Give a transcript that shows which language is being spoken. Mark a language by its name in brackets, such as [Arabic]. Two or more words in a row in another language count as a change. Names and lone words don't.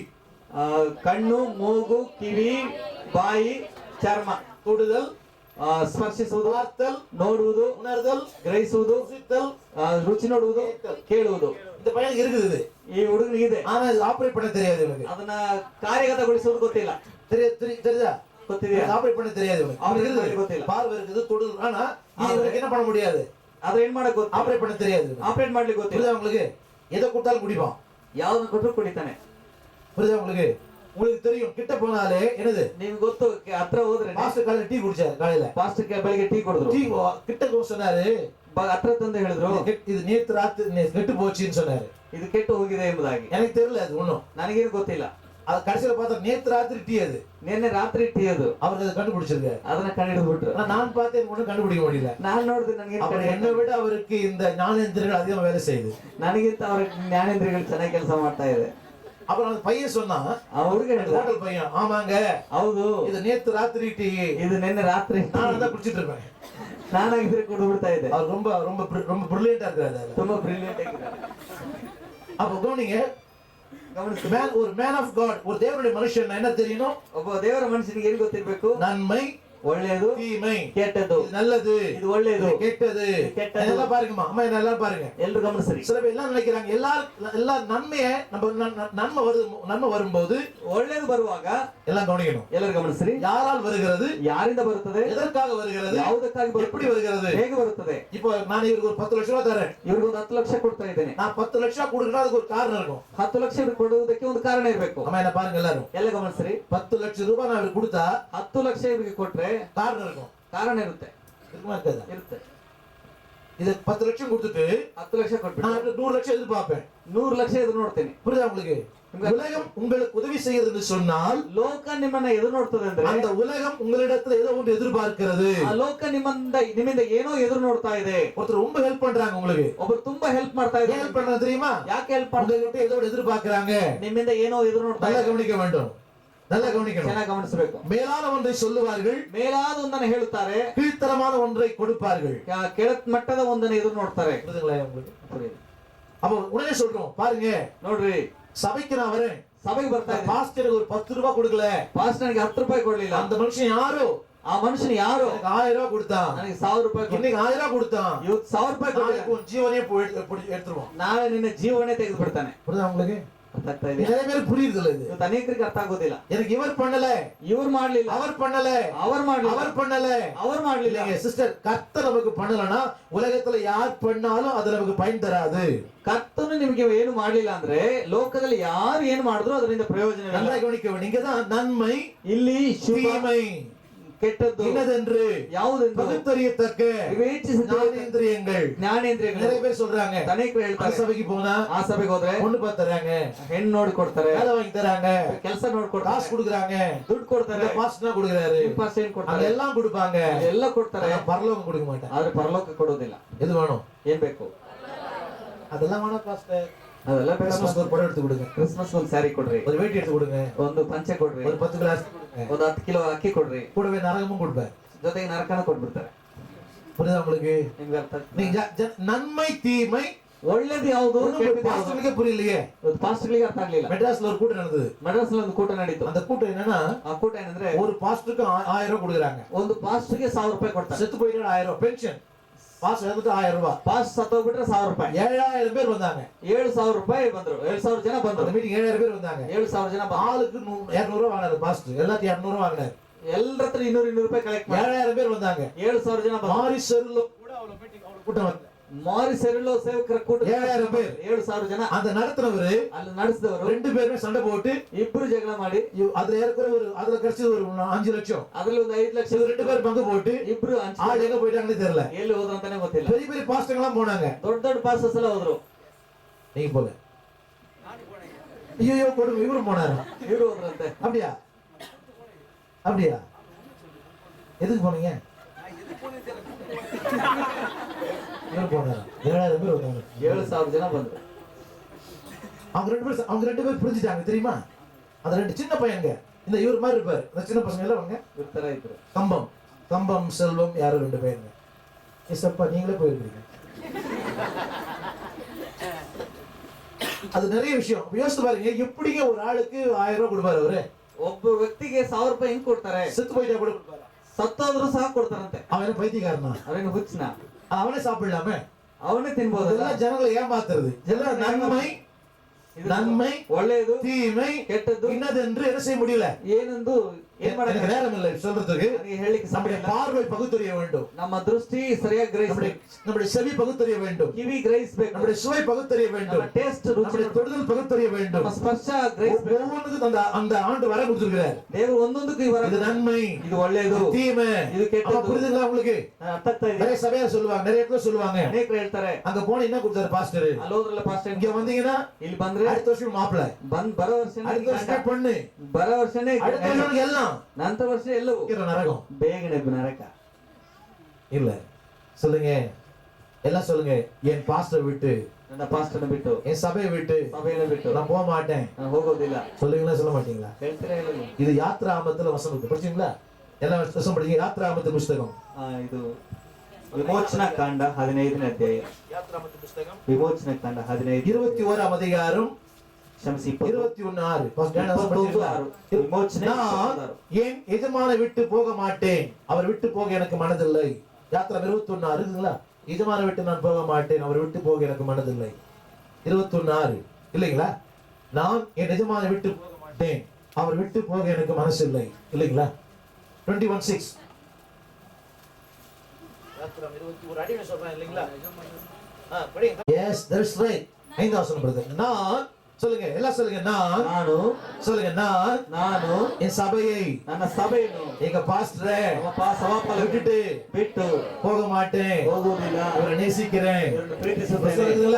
[Kannada] ಕಣ್ಣು, ಮೂಗು, ಕಿವಿ, ಬಾಯಿ, ಚರ್ಮ. [Tamil] தொடுதல், [Kannada] ಸ್ಪರ್ಶಿಸುವುದು, [Tamil] பார்த்தல், [Kannada] ನೋಡುವುದು, [Tamil] உணர்தல், [Kannada] ಗ್ರಹಿಸುವುದು, [Tamil] ருசித்தல், [Kannada] ರುಚಿ ನೋಡುವುದು, ಕೇಳುವುದು. [Tamil] இந்த பையனுக்கு இருக்குது இது. [Kannada] ಈ ಹುಡುಗನಿಗೆ ಇದೆ. [Tamil] ஆனா இது ஆபரேட் பண்ண தெரியாது இவனுக்கு. [Kannada] ಅದನ್ನ ಕಾರ್ಯಗತಗೊಳಿಸುವುದು ಗೊತ್ತಿಲ್ಲ. [Tamil] தெரியுதா? [Kannada] ಗೊತ್ತಿದೆಯಾ? [Tamil] ஆபரேட் பண்ண தெரியாது இவனுக்கு. அவனுக்கு இருக்குது. [Kannada] ಗೊತ್ತಿಲ್ಲ. [Tamil] பார்வை இருக்குது, தொடுதல். ஆனா இவனுக்கு என்ன பண்ண முடியாது? [Kannada] ಅದ್ರ ಏನ್ ಮಾಡಕ್ ಗೊತ್ತು? [Tamil] ஆபரேட் பண்ண தெரியாது. [Kannada] ಆಪರೇಟ್ ಮಾಡ್ಲಿಕ್ಕೆ ಗೊತ್ತಿಲ್ಲ. [Tamil] புரியுதா உங்களுக்கு? எதை கொடுத்தாலும் குடிப்பான். [Kannada] ಯಾವ್ದನ್ನ ಕೊಟ್ಟರು ಕುಡಿತಾನೆ. [Tamil] புரியுதா உங்களுக்கு? உங்களுக்கு தெரியும், கிட்ட போனாலே என்னது? [Kannada] ನಿಮ್ಗೆ ಗೊತ್ತು, ಹತ್ರ ಹೋದ್ರೆ [Tamil] மாஸ்டர் காலையில டீ குடிச்சாரு. காலையில [Kannada] ಪಾಸ್ಟರ್ ಬೆಳಿಗ್ಗೆ ಟೀ ಕೊಡಿದ್ರು. [Tamil] டீ கிட்ட சொன்னாரு, [Kannada] ಹತ್ರ ತಂದು ಹೇಳಿದ್ರು [Tamil] இது நேத்து ராத்திரி கெட்டு போச்சுன்னு சொன்னாரு. [Kannada] ಇದು ಕೆಟ್ಟು ಹೋಗಿದೆ ಎಂಬುದಾಗಿ. [Tamil] எனக்கு தெரியல அது ஒண்ணும். [Kannada] ನನಗೇನು ಗೊತ್ತಿಲ್ಲ. [Tamil] அது கடைசியில பார்த்தா நேத்து ராத்திரி டீ அது. [Kannada] ನಿನ್ನೆ ರಾತ್ರಿ ಟೀ ಅದು. [Tamil] அவர் அதை கண்டுபிடிச்சிருக்காரு. [Kannada] ಅದನ್ನ ಕಂಡು ಬಿಟ್ರು. [Tamil] நான் பார்த்தேன், எனக்கு ஒண்ணும் கண்டுபிடிக்க முடியல. [Kannada] ನಾನು ನೋಡಿದ್ರೆ ನನಗೆ [Tamil] என்னை விட அவருக்கு இந்த ஞானேந்திரங்கள் அதிகம் வேலை செய்யுது. [Kannada] ನನಗಿಂತ ಅವ್ರ ಜ್ಞಾನೇಂದ್ರಿಯಗಳು ಚೆನ್ನಾಗಿ ಕೆಲಸ ಮಾಡ್ತಾ ಇದೆ. [Tamil] அப்புறம் அந்த பையன் சொன்னா, [Kannada] ಅವ್ರಿಗೆ [Tamil] ஹோட்டல் பையன், ஆமாங்க [Kannada] ಹೌದು [Tamil] இது நேத்து ராத்திரி டீ, [Kannada] ಇದು ನಿನ್ನೆ ರಾತ್ರಿ [Tamil] நான் தான் குடிச்சிட்டு இருப்பேன். [Kannada] ನಾನಾಗಿದ್ರೆ ಕುಡಿದು ಬಿಡ್ತಾ ಇದ್ದೆ. [Tamil] அவர் ரொம்ப ரொம்ப ரொம்ப பிரில்லியண்டா இருக்காரு. [Kannada] ತುಂಬಾ ಬ್ರಿಲಿಯಂಟ್ ಆಗಿದ್ದಾರೆ. [Tamil] அப்ப கவனிங்க, [Kannada] ಗಮನಿಸಿ, [Tamil] ஒரு [English] man of God, [Tamil] ஒரு தேவனுடைய மனுஷன் என்ன தெரியணும்? [Kannada] ಒಬ್ಬ ದೇವರ ಮನುಷ್ಯನಿಗೆ ಏನು ಗೊತ್ತಿರಬೇಕು? [Tamil] நன்மை, [Kannada] ಒಳ್ಳೆಯದು, [Tamil] தீமை, [Kannada] ಕೆಟ್ಟದ್ದು. [Tamil] இது நல்லது, [Kannada] ಇದು ಒಳ್ಳೆಯದು, [Tamil] இது கெட்டது. கெட்டது. இதெல்லாம் பாருங்கம்மா, அம்மா இதெல்லாம் பாருங்க. [Kannada] ಎಲ್ಲರೂ ಗಮನಿಸ್ರಿ. [Tamil] சில பேர் எல்லாம் நினைக்கிறாங்க, எல்லா நன்மையை நன்மை வரும்போது [Kannada] ಒಳ್ಳೆಯದು ಬರುವಾಗ [Tamil] எல்லாம் கவனிக்கணும். [Kannada] ಎಲ್ಲರೂ ಗಮನಿಸ್ರಿ. [Tamil] யாரால் வருகிறது? [Kannada] ಯಾರಿಂದ ಬರುತ್ತದೆ? [Tamil] எதற்காக வருகிறது? [Kannada] ಯಾವುದಕ್ಕಾಗಿ [Tamil] எப்படி வருகிறது? [Kannada] ಹೇಗೆ ಬರುತ್ತದೆ? [Tamil] இப்போ நான் இவருக்கு ஒரு 10 லட்சம் ரூபாய் தரேன். [Kannada] ಇವ್ರಿಗೆ ಒಂದು 10 ಲಕ್ಷ ಕೊಡ್ತಾ ಇದ್ದೇನೆ. [Tamil] நான் 10 ಲட்சம் கொடுக்கணும், அதுக்கு ஒரு காரணம் இருக்கும். [Kannada] 10 ಲಕ್ಷ ಇವ್ರಿಗೆ ಕೊಡುವುದಕ್ಕೆ ಒಂದು ಕಾರಣ ಇರಬೇಕು. [Tamil] அம்மா என்ன பாருங்க எல்லாரும். [Kannada] ಎಲ್ಲ ಗಮನಿಸ್ರಿ. [Tamil] 10 லட்சம் ரூபாய் நான் இவருக்கு கொடுத்தா [Kannada] 10 ಲಕ್ಷ ಇವ್ರಿಗೆ ಕೊಟ್ರೆ [Tamil] காரணம் இருக்கும். [Kannada] ಕಾರಣ ಇರುತ್ತೆ. [Tamil] இருக்குமா இருக்காதா? [Kannada] ಇರುತ್ತೆ. [Tamil] இது 10 லட்சம் கொடுத்துட்டு [Kannada] 10 ಲಕ್ಷ ಕೊಟ್ಬಿಟ್ಟು [Tamil] நான் 100 லட்சம் எதிர்பார்ப்பேன். [Kannada] 100 ಲಕ್ಷ ಎದುರು ನೋಡ್ತೇನೆ. [Tamil] புரியுதா உங்களுக்கு? உலகம் உங்களுக்கு உதவி செய்கிறது என்று சொன்னால், [Kannada] ಲೋಕ ನಿಮ್ಮನ್ನ ಎದುರು ನೋಡ್ತದೆ ಅಂದ್ರೆ [Tamil] அந்த உலகம் உங்களிடத்துல ஏதோ ஒன்று எதிர்பார்க்கிறது. [Kannada] ಆ ಲೋಕ ನಿಮ್ಮಿಂದ ಏನೋ ಎದುರು ನೋಡ್ತಾ ಇದೆ. [Tamil] ஒருத்தர் ரொம்ப ஹெல்ப் பண்றாங்க உங்களுக்கு. [Kannada] ಒಬ್ಬರು ತುಂಬಾ ಹೆಲ್ಪ್ ಮಾಡ್ತಾ [Tamil] ஏன் [Kannada] ಇದ್ದಾರೆ. [Tamil] ஹெல்ப் பண்றாங்க தெரியுமா? [Kannada] ಯಾಕೆ ಹೆಲ್ಪ್ ಮಾಡ್ತಾರೆ? [Tamil] உங்ககிட்ட ஏதோ ஒன்று எதிர்பார்க்கறாங்க. [Kannada] ನಿಮ್ಮಿಂದ ಏನೋ ಎದುರು ನೋಡ್ತಾ [Tamil] நல்லா [Kannada] ಇದ್ದಾರೆ. [Tamil] கவனிக்க வேண்டும். நல்லா கவனிக்கணும். [Kannada] ಚೆನ್ನಾಗಿ ಗಮನಿಸಬೇಕು. [Tamil] மேலான ஒன்றை சொல்லுவார்கள், [Kannada] ಮೇಲಾದ ಒಂದನ್ನು ಹೇಳುತ್ತಾರೆ, [Tamil] கீழ்த்தரமான ஒன்றை கொடுப்பார்கள். [Kannada] ಕೆಳ ಮಟ್ಟದ ಒಂದನ್ನು ಎದುರು ನೋಡ್ತಾರೆ. [Tamil] புரியுதுங்களா உங்களுக்கு? புரியுது. அப்போ உடனே சொல்றோம், பாருங்க, [Kannada] ನೋಡ್ರಿ, [Tamil] சபைக்கு நான் வரேன், [Kannada] ಸಭೆಗೆ ಬರ್ತಾ ಇದ್ದೀನಿ, [Tamil] பாஸ்டருக்கு ஒரு 10 ரூபாய் கொடுக்கல, [Kannada] ಪಾಸ್ಟರ್ಗೆ 10 ರೂಪಾಯಿ ಕೊಡ್ಲಿಲ್ಲ. [Tamil] அந்த மனுஷன் யாரோ, [Kannada] ಆ ಮನುಷ್ಯನು ಯಾರು? [Tamil] எனக்கு 1000 ரூபாய் கொடுத்தான், [Kannada] ನನಗೆ 1000 ರೂಪಾಯಿ ಕೊಟ್ಟ. [Tamil] இன்னைக்கு 1000 ரூபாய் கொடுத்தான், [Kannada] ಇವತ್ತು 1000 ರೂಪಾಯಿ ಕೊಟ್ಟ. [Tamil] நாளைக்கு உன் ஜீவனே எடுத்துருவோம். [Kannada] ನಾಳೆ ನಿನ್ನ ಜೀವನೇ ತೆಗೆದು ಬಿಡ್ತಾನೆ. [Tamil] புரியுதா உங்களுக்கு? [Kannada] ಅರ್ಥ ಆಗ್ತಾ ಇದೆ? [Tamil] நிறைய பேர் புரியுது இல்ல இது. [Kannada] ಇವತ್ತು ಅನೇಕರಿಗೆ ಅರ್ಥ ಆಗೋದಿಲ್ಲ. [Tamil] எனக்கு இவர் பண்ணல, [Kannada] ಇವ್ರು ಮಾಡ್ಲಿಲ್ಲ, [Tamil] அவர் பண்ணல, [Kannada] அவர் ಮಾಡ್ಲಿಲ್ಲ, [Tamil] அவர் பண்ணல, [Kannada] அவர் ಮಾಡ್ಲಿಲ್ಲ. [Tamil] இல்லைங்க சிஸ்டர், கர்த்தர் நமக்கு பண்ணலனா உலகத்துல யார் பண்ணாலும் அது நமக்கு பயன் தராது. [Kannada] ಕರ್ತನು ನಿಮಗೆ ಏನು ಮಾಡ್ಲಿಲ್ಲ ಅಂದ್ರೆ ಲೋಕದಲ್ಲಿ ಯಾರು ಏನು ಮಾಡಿದ್ರು ಅದರಿಂದ ಪ್ರಯೋಜನ [Tamil] நல்லா [Kannada] ಇಲ್ಲ. [Tamil] கவனிக்க வேண்டும். இங்கதான் நன்மை, [Kannada] ಇಲ್ಲಿ ಶುಭ, [Tamil] தீமை, [Kannada] ಕೆಟ್ಟದ್ದು [Tamil] இன்னதென்று [Kannada] ಯಾವುದೆಂದು [Tamil] பகுத்தறியத்தக்க [Kannada] ವಿವೇಚಿಸಿ [Tamil] ஞானேந்திரியங்கள். [Kannada] ಜ್ಞಾನೇಂದ್ರಿಯಗಳು. [Tamil] நிறைய பேர் சொல்றாங்க, [Kannada] ಅನೇಕರು ಹೇಳ್ತಾರೆ, [Tamil] சபைக்கு போனா [Kannada] ಆ ಸಭೆಗೆ ಹೋದ್ರೆ [Tamil] பொண்ணு பார்த்து தராங்க, [Kannada] ಹೆಣ್ಣು ನೋಡಿ ಕೊಡ್ತಾರೆ, [Tamil] வேலை வாங்கி தராங்க, [Kannada] ಕೆಲಸ ನೋಡ್ಕೊಡ್ತಾರೆ, [Tamil] காசு கொடுக்குறாங்க, [Kannada] ದುಡ್ಡು ಕೊಡ್ತಾರೆ, [Tamil] பாஸ்டர் கொடுக்குறாரு, [Kannada] ಇಂಪಾರ್ಟೆಂಟ್ ಕೊಡ್ತಾರೆ, [Tamil] அதெல்லாம் கொடுப்பாங்க, [Kannada] ಎಲ್ಲ ಕೊಡ್ತಾರೆ. [Tamil] ஆனா பரலோகம் கொடுக்க மாட்டாங்க. [Kannada] ಆದ್ರೆ ಪರಲೋಕ ಕೊಡೋದಿಲ್ಲ. [Tamil] எது வேணும்? [Kannada] ಏನ್ ಬೇಕು? [Tamil] அதெல்லாம் வேணாம் பாஸ்டர். [Kannada] ಅದೆಲ್ಲ ಬೇಡ. [Tamil] கிறிஸ்மஸ் ஒரு படம் எடுத்து கொடுங்க, [Kannada] ಕ್ರಿಸ್ಮಸ್ ಒಂದು ಸ್ಯಾರಿ ಕೊಡ್ರಿ, [Tamil] ஒரு வேட்டி எடுத்து கொடுங்க, [Kannada] ಒಂದು ಪಂಚೆ ಕೊಡ್ರಿ, [Tamil] ஒரு 10 கிளாஸ் கொடுங்க, [Kannada] ಒಂದು 10 ಕಿಲೋ ಅಕ್ಕಿ ಕೊಡ್ರಿ, [Tamil] கூடவே நரகமும் கொடுப்பேன். [Kannada] ಜೊತೆಗೆ ನರಕನ ಕೊಟ್ಬಿಡ್ತಾರೆ. [Tamil] புரியுதா உங்களுக்கு? [Kannada] ನಿಮ್ಗೆ ಅರ್ಥ ಆಗ್ತದೆ? [Tamil] நீங்க நன்மை தீமை [Kannada] ಒಳ್ಳೇದು ಯಾವುದು, ಕೆಟ್ಟದ್ದು ಯಾವುದು? [Tamil] பாஸ்டருக்கு புரியலையே. [Kannada] ಇವತ್ತು ಪಾಸ್ಟರ್ಗಳಿಗೆ ಅರ್ಥ ಆಗ್ಲಿಲ್ಲ. [Tamil] மெட்ராஸ்ல ஒரு கூட்டம் நடந்தது. [Kannada] ಮೆಡ್ರಾಸ್ನಲ್ಲಿ ಒಂದು ಕೂಟ ನಡೀತು. [Tamil] அந்த கூட்டம் என்னன்னா, [Kannada] ಆ ಕೂಟ ಏನಂದ್ರೆ [Tamil] ஒரு பாஸ்டருக்கு 1000 ரூபாய் கொடுக்குறாங்க. [Kannada] ಒಂದು ಪಾಸ್ಟರ್ಗೆ 1000 ರೂಪಾಯಿ ಕೊಡ್ತಾರೆ. [Tamil] செத்து போயிட்டு 1000 ரூபாய் பென்ஷன். பாஸ்டர் எடுத்துட்டு 1000 ரூபாய். [Kannada] ಪಾಸ್ಟ್ ಸತ್ತೋಗ್ಬಿಟ್ರೆ 1000 ರೂಪಾಯಿ. [Tamil] 7000 பேர் வந்தாங்க. [Kannada] 7000 ರೂಪಾಯಿ ಬಂದ್ರು. 7000 ಜನ [Tamil] அந்த [Kannada] ಬಂದ್ರು. [Tamil] மீட்டிங் 7000 பேர் வந்தாங்க. [Kannada] 7000 ஜன ಬಂದ್ರು. [Tamil] ஆளுக்கு 200 ரூபாய் வாங்கினாரு பாஸ்டர். எல்லாத்தையும் 200 ரூபாய் வாங்கினாரு. [Kannada] ಎಲ್ಲರ ಹತ್ರ 200 ರೂಪಾಯಿ ಕಲೆಕ್ಟ್ ಮಾಡಿ [Tamil] 7000 பேர் வந்தாங்க. [Kannada] 7000 ಜನ ಬಂದ್ರು. [Tamil] மாரி செருல கூட அவள மீட்டிங் அவள கூட்டம் வரல. [Kannada] ಮಾರಿ ಸೆರಿಲೋ ಸೇವಕರ ಕೂಟ [Tamil] 7000 பேர். [Kannada] 7000 ಜನ. [Tamil] அந்த நடத்துறவரு [Kannada] ಅಲ್ಲಿ ನಡೆಸಿದವರು [Tamil] ரெண்டு பேருமே சண்டை போட்டு [Kannada] ಇಬ್ರು ಜಗಳ ಮಾಡಿ [Tamil] அதுல ஏற்கனவே அதுல கிடைச்சது ஒரு 5 லட்சம். [Kannada] ಅದ್ರಲ್ಲಿ ಒಂದು 5 ಲಕ್ಷ [Tamil] ரெண்டு பேர் பங்கு போட்டு [Kannada] ಇಬ್ರು [Tamil] ஆள் எங்க போயிட்டாங்கன்னு தெரியல. [Kannada] ಎಲ್ಲಿ ಹೋದ್ರು ಅಂತಾನೆ ಗೊತ್ತಿಲ್ಲ. [Tamil] பெரிய பெரிய பாஸ்டர்ங்க எல்லாம் போனாங்க. [Kannada] ದೊಡ್ಡ ದೊಡ್ಡ ಪಾಸ್ಟರ್ಸ್ ಎಲ್ಲ ಹೋದ್ರು. [Tamil] நீங்க போல. ஐயோ கொடுங்க, இவரும் போனாரு. [Kannada] ಇವ್ರು ಹೋದ್ರಂತೆ. [Tamil] அப்படியா? அப்படியா? எதுக்கு போனீங்க? எங்க போனாரா? 7000 பேர் வந்தாங்க. [Kannada] 7,000 ಜನ ಬಂದ್ರು. [Tamil] அவங்க ரெண்டு பேர் புரிஞ்சுட்டாங்க தெரியுமா? அந்த ரெண்டு சின்ன பையங்க, இந்த இவர் மாதிரி இருப்பாரு, அந்த சின்ன பசங்க எல்லாம் அவங்க [Kannada] ಇರ್ತಾರ ಇದ್ರು. [Tamil] கம்பம் செல்வம் யாரும் ரெண்டு பையங்க. ஏசப்பா நீங்களே போயிருக்கீங்க. அது நிறைய விஷயம் யோசிச்சு பாருங்க. எப்படிங்க ஒரு ஆளுக்கு 1000 ரூபாய் கொடுப்பாரு அவரு? [Kannada] ಒಬ್ಬ ವ್ಯಕ್ತಿಗೆ 1000 ರೂಪಾಯಿ ಹೆಂಗ್ ಕೊಡ್ತಾರೆ? [Tamil] செத்து போயிட்டா கூட கொடுப்பாரு. [Kannada] ಸತ್ತೋದ್ರು ಸಹ ಕೊಡ್ತಾರಂತೆ. [Tamil] அவன் பைத்தியக்காரனா? [Kannada] ಅವನೇನು ಹುಚ್ಚನ? [Tamil] அவனே சாப்பிடலாமே? [Kannada] ಅವನೇ ತಿನ್ಬೋದಲ್ಲ? [Tamil] இதெல்லாம் ஜனங்களை ஏமாத்துறது. இதெல்லாம் நன்மை [Kannada] ಒಳ್ಳೆಯದು, [Tamil] தீமை [Kannada] ಕೆಟ್ಟದ್ದು [Tamil] இன்னது என்று என்ன செய்ய முடியல. [Kannada] ಏನಂದು ಏನ್ ಮಾಡಕ್ಕೆ [Tamil] எனக்கு நேரம் இல்லை சொல்றதுக்கு. [Kannada] ನನಗೆ ಹೇಳಲಿಕ್ಕೆ ಸಮಯ [Tamil] நம்முடைய [Kannada] ಇಲ್ಲ. [Tamil] பார்வை பகுத்தறிய வேண்டும். [Kannada] ನಮ್ಮ ದೃಷ್ಟಿ ಸರಿಯಾಗಿ ಗ್ರಹಿಸಬೇಕು. [Tamil] நம்முடைய செவி பகுத்தறிய வேண்டும். [Kannada] ಕಿವಿ ಗ್ರಹಿಸಬೇಕು. [Tamil] நம்முடைய சுவை பகுத்தறிய வேண்டும். [Kannada] ನಮ್ಮ ಟೇಸ್ಟ್ ರುಚಿ, [Tamil] நம்முடைய தொடுதல் பகுத்தறிய வேண்டும். [Kannada] ನಮ್ಮ ಸ್ಪರ್ಶ ಗ್ರಹಿಸಬೇಕು. [Tamil] ஒவ்வொன்றுக்கும் அந்த ஆண்டு வர கொடுத்திருக்கிறார். [Kannada] ದೇವರು ಒಂದೊಂದಕ್ಕೂ ಈ ವರ, [Tamil] இது நன்மை, [Kannada] ಇದು ಒಳ್ಳೆಯದು, [Tamil] தீமை. [Kannada] ಇದು ಕೆಟ್ಟದ್ದು. [Tamil] அப்ப புரியுதுங்களா உங்களுக்கு? [Kannada] ಅರ್ಥ ಆಗ್ತಾ ಇದೆ? [Tamil] நிறைய சபையார் சொல்லுவாங்க, நிறைய இடத்துல சொல்லுவாங்க, [Kannada] ಅನೇಕರು ಹೇಳ್ತಾರೆ [Tamil] அங்க போனா என்ன கொடுத்தாரு பாஸ்டர், [Kannada] ಅಲ್ಲಿ ಹೋದ್ರಲ್ಲ ಪಾಸ್ಟರ್, [Tamil] இங்க வந்தீங்கன்னா [Kannada] ಇಲ್ಲಿ ಬಂದ್ರೆ [Tamil] அடுத்த வருஷம் மாப்பிள்ளை, [Kannada] ಬರೋ ವರ್ಷನೇ [Tamil] அடுத்த வருஷம் பொண்ணு, [Kannada] ಬರೋ ವರ್ಷನೇ [Tamil] அடுத்த வருஷம் எல்லாம் [Kannada] ನಂತರ ವರ್ಷ ಎಲ್ಲವೂ [Tamil] நரகம். [Kannada] ಬೇಗನೆ ನರಕ [Tamil] இல்ல சொல்லுங்க, எல்லாம் சொல்லுங்க, என் பாஸ்டர் விட்டு, [Kannada] ನನ್ನ ಪಾಸ್ಟರ್ನ ಬಿಟ್ಟು, [Tamil] என் சபையை விட்டு [Kannada] ಸಭೆಯನ್ನು ಬಿಟ್ಟು [Tamil] நான் போக மாட்டேன். [Kannada] ನಾನು ಹೋಗೋದಿಲ್ಲ. [Tamil] சொல்லுவீங்களா சொல்ல மாட்டீங்களா? [Kannada] ಹೇಳ್ತೀರಾ ಇಲ್ಲ? [Tamil] இது யாத்ராமத்துல வசனம் இருக்கு, படிச்சீங்களா? எல்லாம் வசனம் படிச்சீங்க? யாத்ராமத்து புஸ்தகம், [Kannada] ಇದು ವಿಮೋಚನಾ ಕಾಂಡ 15ನೇ ಅಧ್ಯಾಯ. [Tamil] யாத்ராமத்து புஸ்தகம் [Kannada] ವಿಮೋಚನಾ ಕಾಂಡ 15 [Tamil] 21ஆம் அதிகாரம் [Kannada] ಕ್ಷಮಿಸಿ 21:6. ವಿಮೋಚನೆ [Tamil] நான் என் எஜமானை விட்டு போக மாட்டேன், அவர் விட்டு போக எனக்கு மனதில்லை. யாத்திரை 21:6 இருக்குங்களா? எஜமானை விட்டு நான் போக மாட்டேன், அவர் விட்டு போக எனக்கு மனதில்லை. 21:6 இல்லைங்களா? நான் என் எஜமானை விட்டு போக மாட்டேன், அவர் விட்டு போக எனக்கு மனசு இல்லை, இல்லைங்களா? 21:6 யாத்திரை 21 அடிமை சொல்றேன் இல்லைங்களா? படிங்க. [English] Yes, that's right. [Tamil] 5வது வசனம் பிரதர். நான் சொல்லுங்க, எல்லாம் சொல்லுங்க, [Kannada] ನಾನು [Tamil] சொல்லுங்க, [Kannada] ನಾನು [Tamil] என் சபையை, [Kannada] ನನ್ನ ಸಭೆಯನ್ನು, [Tamil] எங்க பாஸ்டரை [Kannada] ಸಭಾಪಾಲ [Tamil] விட்டுட்டு [Kannada] ಬಿಟ್ಟು [Tamil] போக மாட்டேன், [Kannada] ಹೋಗುವುದಿಲ್ಲ, [Tamil] இவரை நேசிக்கிறேன். [Kannada] ಇವರನ್ನು ಪ್ರೀತಿಸುತ್ತೇನೆ. [Tamil] இருக்குங்களா?